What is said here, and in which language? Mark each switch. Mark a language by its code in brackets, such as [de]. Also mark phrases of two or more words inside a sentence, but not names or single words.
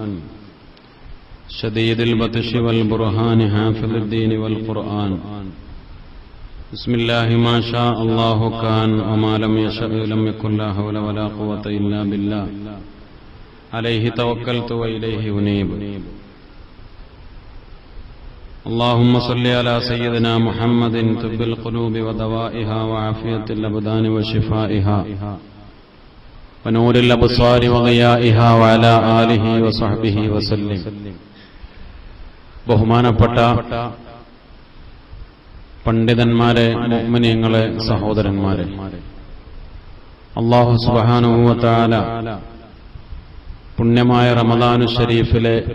[ar] شديد البطش والبرهان حافظ الدين والقرآن بسم الله ما شاء الله كان وما لم يشأ لم يكن لا حول ولا قوة إلا بالله عليه توكلت وإليه أنيب اللهم صل على سيدنا محمد طب القلوب ودوائها وعافية الأبدان وشفائها ونور الأبصار وضيائها وعلى آله وصحبه وسلم. [ml] ബഹുമാനപ്പെട്ട പണ്ഡിതന്മാരെ, മുഅ്മിനീങ്ങളെ, സഹോദരന്മാരെ, [ar] الله سبحانه وتعالى [ml] പുണ്യമായ റമദാനു ശരീഫിലെ